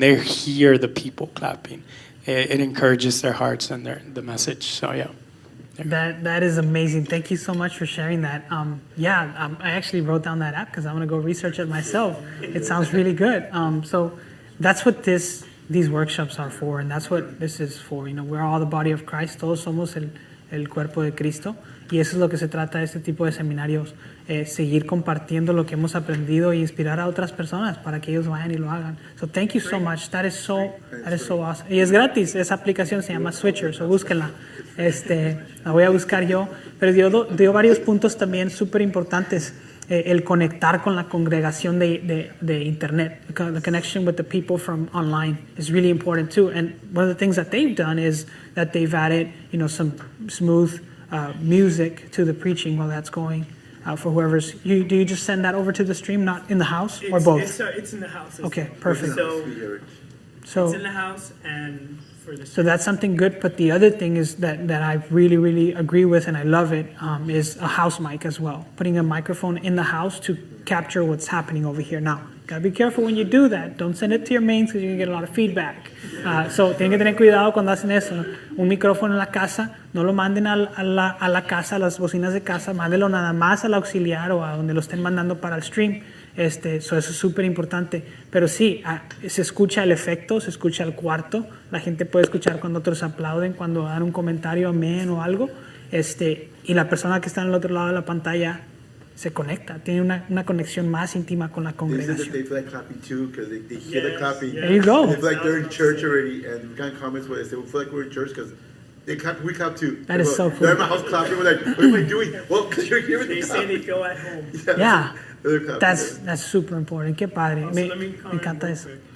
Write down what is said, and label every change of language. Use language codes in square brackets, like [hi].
[en] They hear the people clapping. It encourages their hearts and the message. So yeah. That is amazing. Thank you so much for sharing that. I actually wrote down that app because I'm gonna go research it myself. It sounds really good. So that's what these workshops are for, and that's what this is for. We're all the body of Christ. [es] Todos somos el cuerpo de Cristo, y eso es lo que se trata de este tipo de seminarios. Seguir compartiendo lo que hemos aprendido e inspirar a otras personas para que ellos vayan y lo hagan. [en] So thank you so much. That is so awesome. [es] Y es gratis. Esa aplicación se llama Switcher, so búsquenla. La voy a buscar yo. Pero dio varios puntos también súper importantes. El conectar con la congregación de internet. [en] The connection with the people from online is really important too. And one of the things that they've done is that they've added, some smooth music to the preaching while that's going. For whoever's, do you just send that over to the stream, not in the house, or both? It's in the house. Okay, perfect. So it's in the house and for the. So that's something good. But the other thing is that I really, really agree with, and I love it, is a house mic as well. Putting a microphone in the house to capture what's happening over here. Now, gotta be careful when you do that. Don't send it to your mains because you can get a lot of feedback. [es] So tienen que tener cuidado cuando hacen eso. Un micrófono en la casa, no lo manden a la casa, a las bocinas de casa, mándenlo nada más al auxiliar o a donde lo estén mandando para el stream. Eso es súper importante. Pero sí, se escucha el efecto, se escucha el cuarto. La gente puede escuchar cuando otros aplauden, cuando dan un comentario, amén o algo. Y la persona que está en el otro lado de la pantalla se conecta, tiene una conexión más íntima con la congregación. [en] They feel like clapping too because they hear the clapping. There you go. They feel like they're in church already, and we got comments where they say we feel like we're in church because they clap, we clap too. That is so cool. They're in my house clapping. We're like, what am I doing? Well, because you're hearing the They clap. say they feel at home. Yeah, They're clapping. that's super important. [es] Qué padre. Me encanta eso.